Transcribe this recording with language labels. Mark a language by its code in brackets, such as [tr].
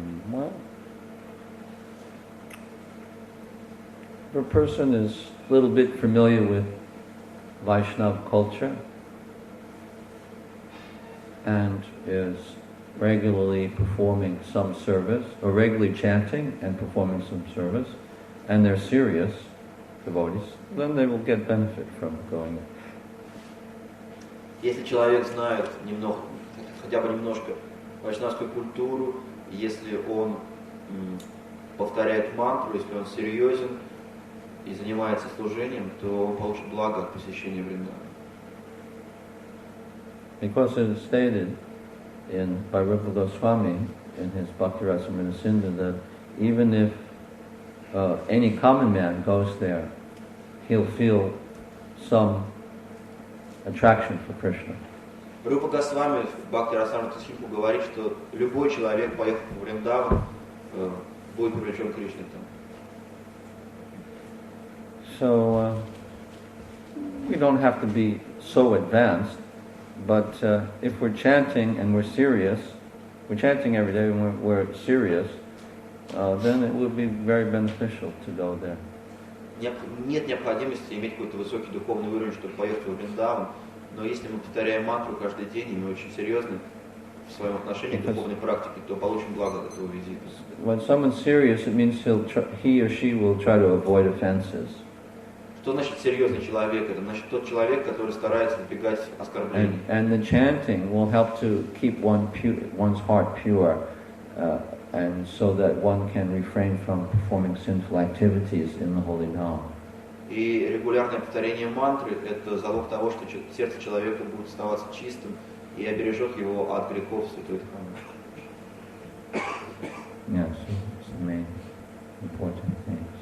[en] Well, if a person is a little bit familiar with Vaishnava culture and is regularly performing some service, or regularly chanting and performing some service, and they're serious devotees, then they will get benefit from going. [ru] Если человек знает немного, хотя бы немножко вайшнавскую культуру, если он повторяет мантру, если он серьезен и занимается служением, то он получит благо от посещения Вриндавана. [en] Because it is stated by Rupa Goswami in his Bhakti-rasamrita Sindhu that even if any common man goes there, he'll feel some attraction for Krishna. [ru] Рупа Госвами в Бхакти-расамрita Синдху говорит, что любой человек, поехав в Вриндаван, будет привлечен к Кришне там. [en] So we don't have to be so advanced, but if we're chanting and we're serious, we're chanting every day and we're serious, then it will be very beneficial to go there. [ru] Нет необходимости иметь какой-то высокий духовный уровень, чтобы поехать в Вриндаван, но если мы повторяем мантру каждый день, и мы очень серьезны в своем отношении к духовной практике, то получим благо от этого визита. [en] When someone's serious, it means he or she will try to avoid offenses. [ru] Что значит серьезный человек? Это значит тот человек, который старается избегать оскорблений. [en] And the chanting will help to keep one's heart pure, and so that one can refrain from performing sinful activities in the holy name. [ru] И регулярное повторение мантры – это залог того, что сердце человека будет оставаться чистым и обережет его от грехов святой Дхаммы. [en] Yes, it's the main important things.